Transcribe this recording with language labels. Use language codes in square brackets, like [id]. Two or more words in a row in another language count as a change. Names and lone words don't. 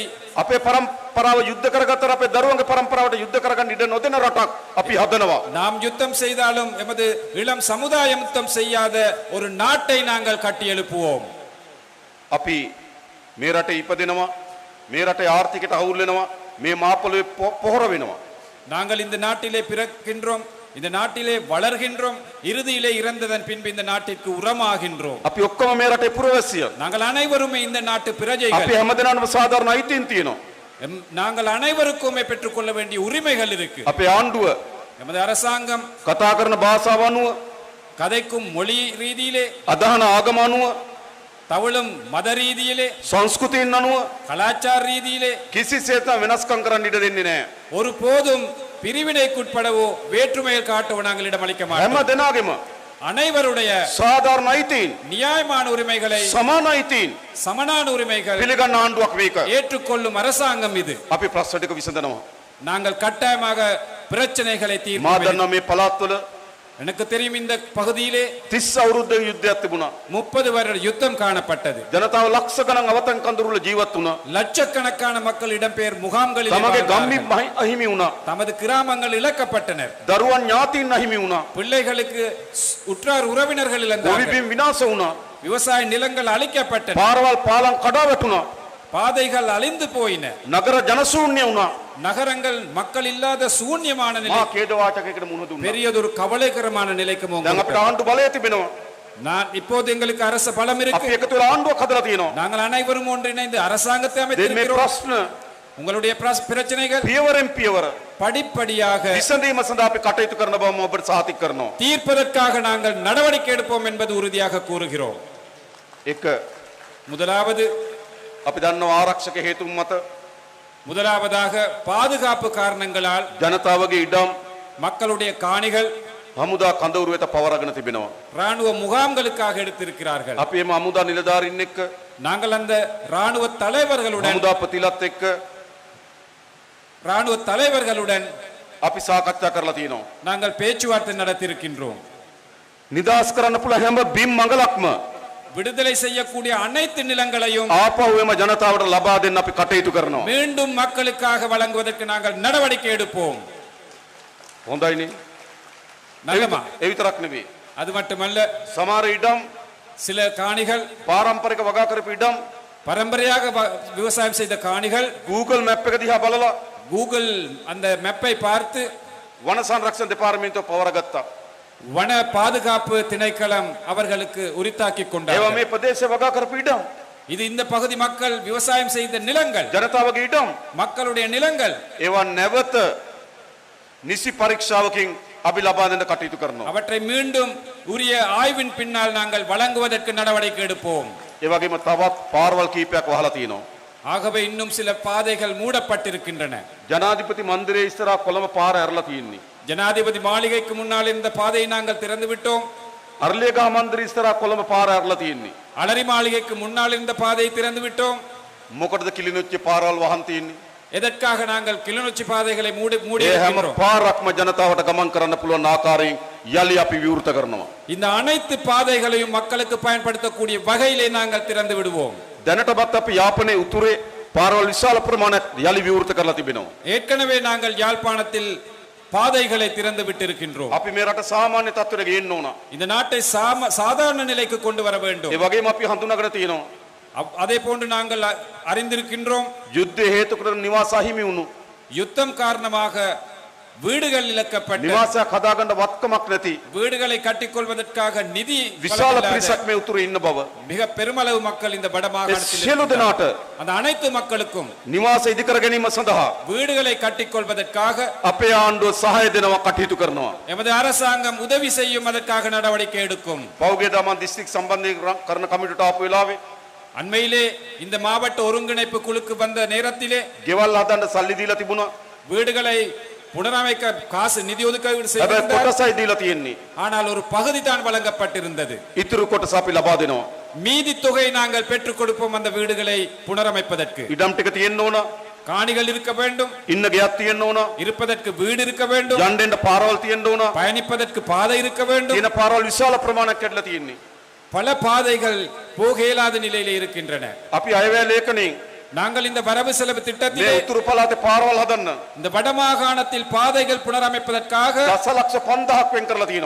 [si] අපේ පරම්පරාව යුද්ධ කරගත්තට අපේ දරුවන්ගේ පරම්පරාවට යුද්ධ කරගන්න ඉඩ නොදෙන රටක් අපි හදනවා. [ta] நாம் யுத்தம் செய்தாலும் எமது இளம் சமுதாயம் யுத்தம் செய்யாத ஒரு நாட்டை நாங்கள் கட்டி எழுப்புவோம். [si] අපි මේ රටේ ඉපදෙනවා, මේ රටේ ආර්ථිකයට අවුල් වෙනවා, මේ මාපොළවේ පොහොර වෙනවා. [ta] நாங்கள் இந்த நாட்டிலே பிறக்கின்றோம், இந்த நாட்டிலே வளர்கின்றோம், இறுதியிலே இறந்ததன் பின்பு இந்த நாட்டிற்கு உரமாகின்றோம். [si] අපි ඔක්කොම මේ රටේ පුරවැසියන්. [ta] நாங்கள் அனைவருமே இந்த நாட்டு [si] අපි [ta] பிரஜைகள். [si] හැමදෙනාම සාධාරණ අයිතීන් තියෙනවා. [ta] நாங்கள் அனைவருக்குமே பெற்றுக்கொள்ள வேண்டிய உரிமைகள் இருக்கு. [si] අපේ ආණ්ඩුව [ta] எமது அரசாங்கம் [si] කතා කරන භාෂාව අනුව, [ta] கதைக்கும் மொழி ரீதியிலே, [si] අදහන ආගම අනුව, [ta] தவளும் மத ரீதியிலே, [si] සංස්කෘතියෙන් අනුව [ta] கலாச்சார ரீதியிலே [si] කිසිසේත් වෙනස්කම් කරන්න ඉඩ දෙන්නේ නැහැ. [ta] ஒரு போதும் பிரிவினைக்குட்படவோ வேற்றுமையில் காட்டவோ நாங்கள் இடமளிக்க [si] හැම [ta] மாட்டோம். [si] දෙනාගේම [ta] அனைவருடைய [si] සාධාරණ අයිතීන්, [ta] நியாயமான உரிமைகளை, [si] සමාන අයිතීන් [ta] சமனான உரிமைகள் [si] පිළිගන්න ආණ්ඩුවක් මේක. [ta] ஏற்றுக்கொள்ளும் அரசாங்கம் இது. [si] අපි ප්‍රශ්න ටික විසඳනවා. [ta] நாங்கள் கட்டாயமாக பிரச்சனைகளை [si] මා [ta] தீர்ப்போம். [si] දන්නා මේ පළාත්වල [ta] எனக்கு தெரியும் இந்த பகுதியிலே [si] 30 අවුරුද්දක යුද්ධයක් තිබුණා. [ta] 30 வருட யுத்தம் காணப்பட்டது. [si] ජනතාව ලක්ෂ ගණන් අවතන් කඳුරුල ජීවත් වුණා. [ta] லட்சக்கணக்கான மக்கள் இடம்பெயர் முகாம்களில் [si] තමගේ [ta] வாழ்ந்தார்கள். [si] ගම්මින් අහිමි වුණා. [ta] தமது கிராமங்கள் இழக்கப்பட்டனர். [si] දරුවන් ඥාතීන් අහිමි වුණා. [ta] பிள்ளைகளுக்கு உற்றார் உறவினர்கள் இழந்தார்கள். [si] ගොවිබිම් විනාශ වුණා. [ta] விவசாய நிலங்கள் அழிக்கப்பட்டன. [si] පාරවල් පාලම් කඩා වැටුණා. [ta] பாதைகள் அழிந்து போயின. [si] නගර ජනශූන්‍ය වුණා. [ta] நகரங்கள் மக்கள் இல்லாத சூன்யமான நிலை, [si] මා ඛේදවාචකයකට මුහුණ දුන්නා. [ta] பெரியதொரு கவலைகரமான நிலைக்கு [si] දැන් අපිට [ta] போகும். [si] ආණ්ඩු බලය තිබෙනවා. [ta] நான் இப்போது எங்களுக்கு அரசு பலம் [si] අපි [ta] இருக்கு. [si] එකතු වෙලා ආණ්ඩුවක් හදලා තියෙනවා. [ta] நாங்கள் அனைவரும் ஒன்றிணைந்து அரசாங்கத்தை [si] දැන් මේ [ta] அமைத்திருக்கிறோம். [si] ප්‍රශ්න [ta] உங்களுடைய பிரச்சனைகள் [si] පියවරෙන් පියවර [ta] படிப்படியாக [si] විසඳීම සඳහා අපි කටයුතු කරන බව මම ඔබට සාතික කරනවා. [ta] தீர்ப்பதற்காக நாங்கள் நடவடிக்கை எடுப்போம் என்பது உறுதியாக கூறுகிறோம். [si] එක [ta] முதலாவது [si] අපි දන්නවා ආරක්ෂක හේතුන් මත [ta] முதலாவதாக பாதுகாப்பு காரணங்களால் [si] ජනතාවගේ ඉඩම් [ta] மக்களுடைய காணிகள் [si] හමුදා කඳවුරු වෙත පවරගෙන තිබෙනවා. [ta] ராணுவ முகாம்களுக்காக எடுத்திருக்கிறார்கள். [si] අපි එම හමුදා නිලධාරීන් එක්ක, [ta] நாங்கள் அந்த ராணுவ தலைவர்களுடன் [si] හමුදා ප්‍රතිලත් එක්ක අපි සාකච්ඡා කරලා තියෙනවා. [ta] நாங்கள் பேச்சுவார்த்தை நடத்தியிருக்கின்றோம். [si] නිදාස් කරන්න පුළුවන් හැම බිම් මඟලක්ම [ta] விடுதலை செய்யக்கூடிய அனைத்து நிலங்களையும் [si] ආපහු එම ජනතාවට ලබා දෙන්න අපි කටයුතු කරනවා. [ta] மீண்டும் மக்களுக்காக வழங்குவதற்கு நாங்கள் நடவடிக்கை எடுப்போம். [si] හොඳයිනේ. [ta] நல்லமா? [si] ඒ විතරක් නෙවෙයි. [ta] அது மட்டுமல்ல, [si] සමහර ඉඩම් [ta] சில காணிகள், [si] පාරම්පරික වගා කරපු ඉඩම් [ta] பரம்பரையாக விவசாயம் செய்த காணிகள், [si] Google map එක දිහා බලලා [ta] கூகுள் அந்த மெப்பை பார்த்து [si] වන සංරක්ෂණ දෙපාර්තමේන්තුව පවරගත්තා. [ta] வன பாதுகாப்பு திணைக்களம் அவர்களுக்கு உரித்தாக்கி [si] ඒවා [ta] கொண்டார்கள். [si] මේ ප්‍රදේශය වගා කරපු ඉඩම්. [ta] இது இந்த பகுதி மக்கள் விவசாயம் செய்த நிலங்கள், [si] ජනතාවගේ ඉඩම්. [ta] மக்களுடைய நிலங்கள். [si] ඒවා නැවත නිසි පරීක්ෂාවකින් අපි ලබා දෙන්න කටයුතු කරනවා. [ta] அவற்றை மீண்டும் உரிய ஆய்வின் பின்னால் நாங்கள் வழங்குவதற்கு நடவடிக்கை எடுப்போம். [si] ඒ වගේම තවත් පාරවල් කීපයක් වහලා තියෙනවා. [ta] ஆகவே இன்னும் சில பாதைகள் மூடப்பட்டிருக்கின்றன. [si] ජනාධිපති මන්දිරයේ ඉස්සරහා කොළඹ පාර ඇරලා තියෙන්නේ. [ta] ஜனாதிபதி மாளிகைக்கு முன்னால் இந்த பாதையை நாங்கள் திறந்து விட்டோம். [si] අරලියගහ මන්දිර ඉස්සරහා කොළඹ පාර ඇරලා තියෙන්නේ. [ta] அலரி மாளிகைக்கு முன்னால் இருந்த பாதையை திறந்து விட்டோம். [si] මොකටද කිලිනොච්චි පාරවල් වහන් තියෙන්නේ? [ta] எதற்காக நாங்கள் கிளிநொச்சி பாதைகளை மூடி [si] ඒ හැම [ta] இருக்கின்றோம்? [si] පාරක්ම ජනතාවට ගමන් කරන්න පුළුවන් ආකාරයෙන් යලි අපි විවෘත කරනවා. [ta] இந்த அனைத்து பாதைகளையும் மக்களுக்கு பயன்படுத்தக்கூடிய வகையிலே நாங்கள் திறந்து விடுவோம். [si] දැනටමත් අපි යාපනයේ උතුරේ පාරවල් විශාල ප්‍රමාණයක් යලි විවෘත කරලා තිබෙනවා. [ta] ஏற்கனவே நாங்கள் யாழ்ப்பாணத்தில் பாதைகளை திறந்து விட்டிருக்கின்றோம். [si] අපි මේ රට සාමාන්‍ය තත්ත්වයට ගේන්න ඕන. [ta] இந்த நாட்டை சாதாரண நிலைக்கு கொண்டு வர வேண்டும். [si] ඒ වගේම අපි හඳුනාගෙන තියෙනවා [ta] அதே போன்று நாங்கள் அறிந்திருக்கின்றோம், [si] යුද්ධය හේතු කරගෙන නිවාස අහිමි වුණු [ta] யுத்தம் காரணமாக வீடுகள் இழக்கப்பட்ட, [si] නිවාසයක් හදාගන්න වත්කමක් නැති [ta] வீடுகளை கட்டிக்கொள்வதற்காக நிதி [si] විශාල [ta] வழங்கலாத [si] පිරිසක් මේ උතුරේ ඉන්න බව [ta] மிக பெருமளவு மக்கள் இந்த [si] ඒ [ta] வடமாகாணத்தில் [si] සියලු දෙනාට [ta] அந்த அனைத்து மக்களுக்கும் [si] නිවාස ඉදිකර ගැනීම සඳහා [ta] வீடுகளை கட்டிக்கொள்வதற்காக [si] අපේ ආණ්ඩුව සහාය දෙනවා කටයුතු කරනවා. [ta] எமது அரசாங்கம் உதவி செய்யும், அதற்காக நடவடிக்கை எடுக்கும். [si] පෞගේ දමන් දිස්ත්‍රික් සම්බන්ධයෙන් කරන කමිටුවට ආපු වෙලාවේ [ta] அண்மையிலே இந்த மாவட்ட ஒருங்கிணைப்பு குழுக்கு வந்த நேரத்திலே [si] ගෙවල් හදන්න සල්ලි දීලා තිබුණා. [ta] வீடுகளை புனரமைக்க காசு நிதி ஒதுக்கீடு [si] හැබැයි [ta] செய்திருந்தார். [si] කොටසයි දීලා තියෙන්නේ. [ta] ஆனால் ஒரு பகுதி தான் வழங்கப்பட்டிருந்தது. [si] ඉතුරු කොටස අපි ලබා දෙනවා. [ta] மீதி தொகை நாங்கள் பெற்றுக் கொடுப்போம் அந்த வீடுகளை புனரமைப்பதற்கு. [si] ඉඩම් ටික තියෙන්න ඕන. [ta] காணிகள் இருக்க வேண்டும், [si] ඉන්න ගෙයක් තියෙන්න ඕන. [ta] இருப்பதற்கு வீடு இருக்க வேண்டும், [si] යන්න එන්න පාරවල් තියෙන්න ඕන. [ta] பயணிப்பதற்கு பாதை இருக்க வேண்டும். [si] තියෙන පාරවල් විශාල ප්‍රමාණයක් කැඩලා තියෙන්නේ. [ta] பல பாதைகள் போக இயலாத நிலையில இருக்கின்றன. [si] අපි අයවැය ලේඛනයෙන් [ta] நாங்கள் இந்த வரவு செலவு [si] මේ [ta] திட்டத்திலே [si] උතුරු පළාතේ පාරවල් හදන්න [ta] இந்த வடமாகாணத்தில் பாதைகள் புனரமைப்பதற்காக [si] දසලක්ෂ 5000ක් වෙන් කරලා තියෙනවා.